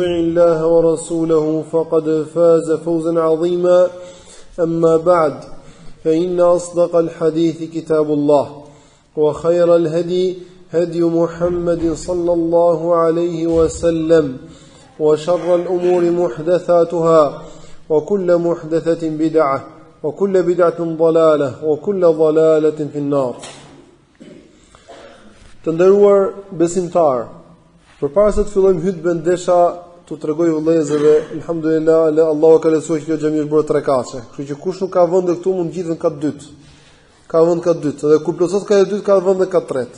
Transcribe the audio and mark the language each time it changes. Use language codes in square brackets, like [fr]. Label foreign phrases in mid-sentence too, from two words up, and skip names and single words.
[ar] الله ورسوله فقد فاز فوزا عظيما أما بعد فإن أصدق الحديث كتاب الله وخير الهدي هدي محمد صلى الله عليه وسلم وشر الأمور محدثاتها وكل محدثة بدعة وكل بدعة ضلالة وكل ضلالة في النار. [sq] Të nderuar besimtar, përpara se të fillojmë hutben desha t'u tregoj vëllezërve, alhamdulillah, Allahu ka lehtësuar që kjo xhami është bërë 3 kace. Kështu që kush nuk ka vend këtu mund gjithën ka dytë. Ka vend ka dytë, dhe kur plotësot ka dytë ka vend ka tretë.